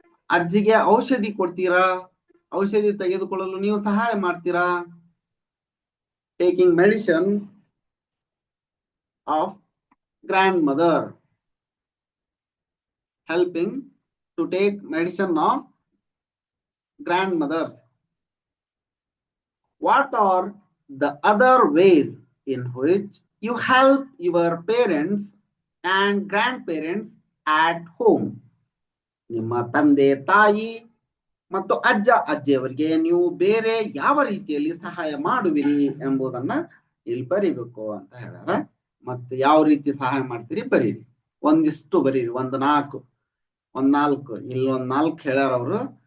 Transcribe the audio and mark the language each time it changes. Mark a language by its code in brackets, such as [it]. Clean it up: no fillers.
[kn] ಅಜ್ಜಿಗೆ ಔಷಧಿ ಕೊಡ್ತೀರಾ? ಔಷಧಿ ತೆಗೆದುಕೊಳ್ಳಲು ನೀವು ಸಹಾಯ ಮಾಡ್ತೀರಾ? [en] Taking medicine of grandmother, helping to take medicine of grandmothers. What are the other ways in which you help your parents and grandparents at home? [kn] ನಿಮ್ಮ ತಂದೆ ತಾಯಿ ಮತ್ತು ಅಜ್ಜ ಅಜ್ಜಿಯವರಿಗೆ ನೀವು ಬೇರೆ ಯಾವ ರೀತಿಯಲ್ಲಿ ಸಹಾಯ ಮಾಡುವಿರಿ ಎಂಬುದನ್ನ ಇಲ್ಲಿ ಬರಿಬೇಕು ಅಂತ ಹೇಳ್ಯಾರ. ಮತ್ತೆ ಯಾವ ರೀತಿ ಸಹಾಯ ಮಾಡ್ತೀರಿ ಬರೀರಿ. ಒಂದಿಷ್ಟು ಬರೀರಿ, ಒಂದ್ 4 ಇಲ್ಲಿ ಒಂದ್ 4 ಹೇಳ್ಯಾರ ಅವರು.